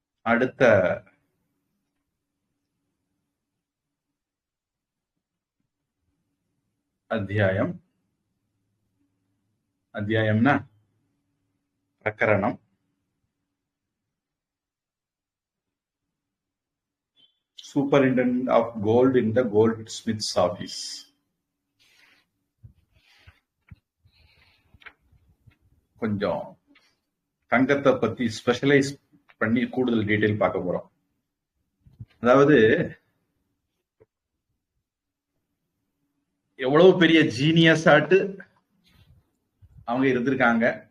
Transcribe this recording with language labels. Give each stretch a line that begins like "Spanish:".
Tamil: அடுத்த அத்தியாயம், அத்தியாயம்னா பிரகரணம்.
English: Superintendent of Gold in the Goldsmith's Office.
Tamil: கொஞ்சம் தங்கத்தை பத்தி ஸ்பெஷலைஸ் பண்ணி கூடுதல் டீடைல் பார்க்க போறோம். அதாவது எவ்வளவு பெரிய ஜீனியஸாட்டு அவங்க இருந்திருக்காங்க.